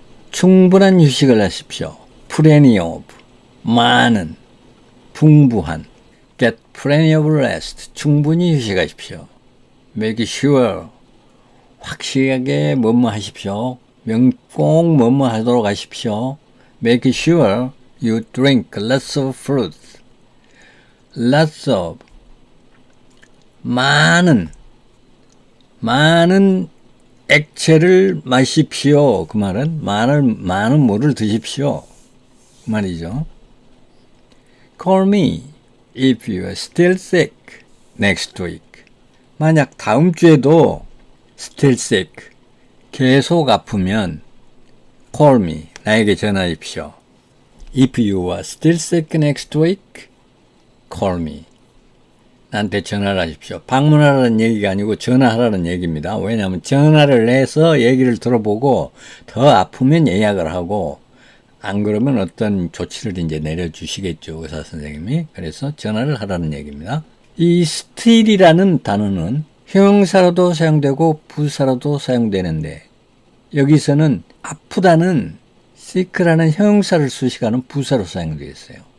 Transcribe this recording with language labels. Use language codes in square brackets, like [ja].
[ko] 충분한 휴식을 하십시오. [en] Plenty of. [ko] 많은. 풍부한. [en] Get plenty of rest. [ko] 충분히 휴식하십시오. [en] Make sure. [ko] 확실하게 뭐뭐 하십시오. 꼭 뭐뭐 하도록 하십시오. [en] Make sure you drink lots of fruit. Lots of. [ko] 많은 액체를 마십시오. 그 말은 많은 물을 드십시오. 그 말이죠. [en] Call me if you are still sick next week. [ko] 만약 다음 주에도 [en] still sick, [ko] 계속 아프면 [en] call me, [ko] 나에게 전화하십시오. [en] If you are still sick next week, call me. [ko] 나한테 전화를 하십시오. 방문하라는 얘기가 아니고 전화하라는 얘기입니다. 왜냐하면 전화를 해서 얘기를 들어보고 더 아프면 예약을 하고 안 그러면 어떤 조치를 이제 내려주시겠죠. 의사 선생님이. 그래서 전화를 하라는 얘기입니다. 이 still이라는 단어는 형용사로도 사용되고 부사로도 사용되는데 여기서는 아프다는 sick라는 형용사를 수식하는 부사로 사용되어 있어요.